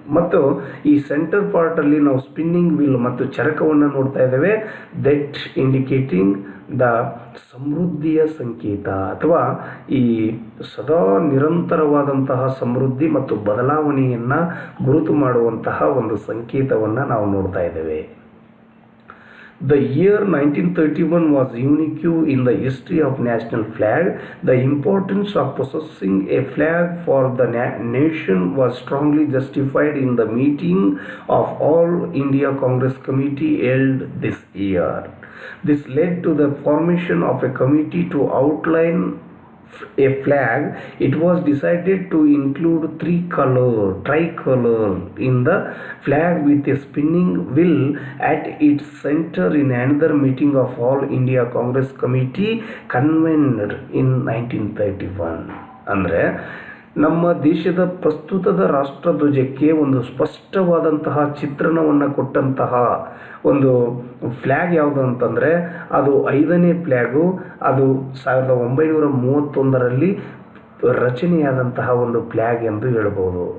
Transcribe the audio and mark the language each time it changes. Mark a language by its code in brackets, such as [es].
[kn] ಮತ್ತು ಈ ಸೆಂಟರ್ ಪಾರ್ಟಲ್ಲಿ ನಾವು ಸ್ಪಿನ್ನಿಂಗ್ ವೀಲ್ ಮತ್ತು ಚರಕವನ್ನು ನೋಡ್ತಾ ಇದ್ದೇವೆ. [en] that indicating the [kn] ಸಮೃದ್ಧಿಯ ಸಂಕೇತ, ಅಥವಾ ಈ ಸದಾ ನಿರಂತರವಾದಂತಹ ಸಮೃದ್ಧಿ ಮತ್ತು ಬದಲಾವಣೆಯನ್ನು ಗುರುತು ಮಾಡುವಂತಹ ಒಂದು ಸಂಕೇತವನ್ನು ನಾವು ನೋಡ್ತಾ ಇದ್ದೇವೆ. [en] The year 1931 was unique in the history of national flag. The importance of possessing a flag for the nation was strongly justified in the meeting of All India Congress Committee held this year. This led to the formation of a committee to outline a flag. It was decided to include tricolor in the flag with a spinning wheel at its center in another meeting of All India Congress Committee convened in 1931. [kn] ಅಂದರೆ ನಮ್ಮ ದೇಶದ ಪ್ರಸ್ತುತದ ರಾಷ್ಟ್ರಧ್ವಜಕ್ಕೆ ಒಂದು ಸ್ಪಷ್ಟವಾದಂತಹ ಚಿತ್ರಣವನ್ನು ಕೊಟ್ಟಂತಹ ಒಂದು flag ಯಾವುದು ಅಂತಂದರೆ ಅದು 5ನೇ ಫ್ಲ್ಯಾಗು. ಅದು 1931ರಲ್ಲಿ ರಚನೆಯಾದಂತಹ ಒಂದು ಫ್ಲ್ಯಾಗ್ ಎಂದು ಹೇಳ್ಬೋದು.